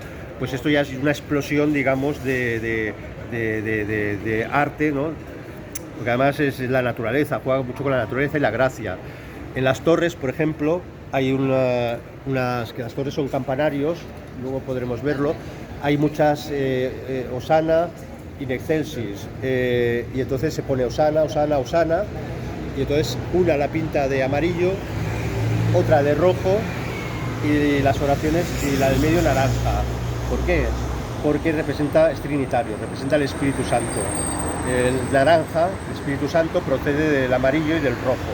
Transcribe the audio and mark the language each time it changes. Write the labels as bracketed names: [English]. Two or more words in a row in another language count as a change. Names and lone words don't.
[Spanish] Pues esto ya es una explosión, digamos, de arte, ¿no? Porque además es la naturaleza, juega mucho con la naturaleza y la gracia. En las torres, por ejemplo, hay que las torres son campanarios, luego podremos verlo, hay muchas [Latin] Osana in excelsis, [Spanish] y entonces se pone Osana, y entonces una la pinta de amarillo, otra de rojo, y las oraciones, y la del medio naranja. ¿Por qué? Porque es trinitario, representa el Espíritu Santo. El naranja, el Espíritu Santo, procede del amarillo y del rojo.